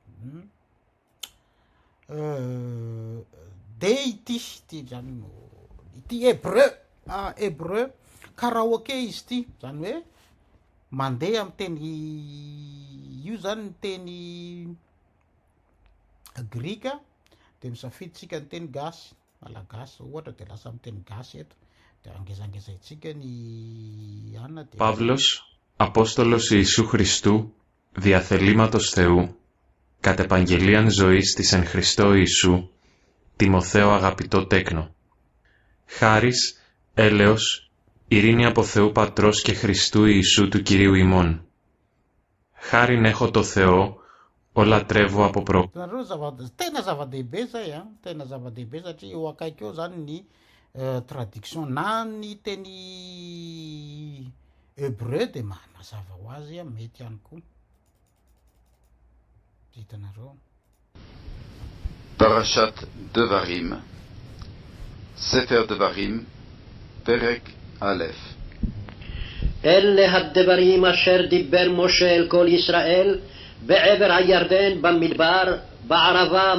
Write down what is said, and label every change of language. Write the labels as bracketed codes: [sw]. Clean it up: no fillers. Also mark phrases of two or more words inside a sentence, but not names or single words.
[mg] de ity zany no ity hébreu karaoke izy ty zany hoe mandeha amin'ny teny io zany ny teny grika de misafiditsika ny teny gasy malagasy ohatra de lasa amin'ny teny gasy eto de angezangezaitsika ny anna de [el] Παύλος, Απόστολος Ιησού Χριστού, δια θελήματος Θεού, κατ' επαγγελίαν ζωής της εν Χριστώ Ιησού, Τιμοθέο αγαπητό τέκνο. Χάρις, έλεος, ειρήνη από Θεού Πατρός και Χριστού Ιησού του Κυρίου ημών. Χάριν έχω το Θεό, ο λατρεύω από προ... [mg] Tena zava-dehibe zay a tena zava-dehibe satria eo akaiky eo zany ny traduction na ny teny hébreu de mazava ho azy a mety ihany koa hitanareo. [he] פרשת דברים, ספר דברים, פרק אלף. אלה הדברים אשר דיבר משה אל כל ישראל בעבר הירדן במדבר בערבה